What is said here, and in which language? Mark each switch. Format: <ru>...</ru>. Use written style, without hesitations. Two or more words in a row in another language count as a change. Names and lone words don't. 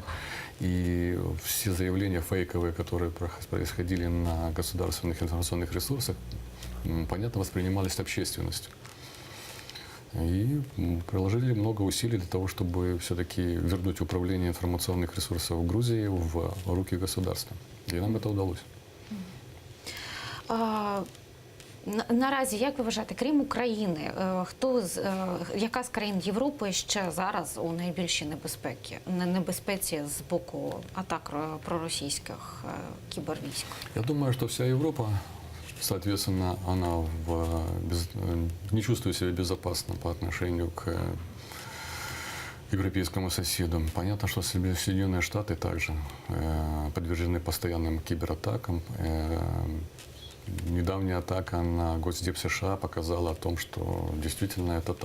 <ru>И все заявления фейковые, которые происходили на государственных информационных ресурсах, понятно, воспринимались общественностью. И приложили много усилий для того, чтобы все-таки вернуть управление информационных ресурсов в Грузии в руки государства. И нам это удалось.</ru> <uk>Наразі, як ви вважаєте, крім України, яка з країн Європи ще зараз у найбільшій небезпеці з боку атак проросійських кібервійськ?</uk> <ru>Я думаю, что вся Европа, соответственно, она не чувствует себя безопасно по отношению к европейскому соседу. Понятно, что Соединенные Штаты также подвержены постоянным кибератакам. Недавняя атака на Госдеп США показала о том, что действительно это так.</ru>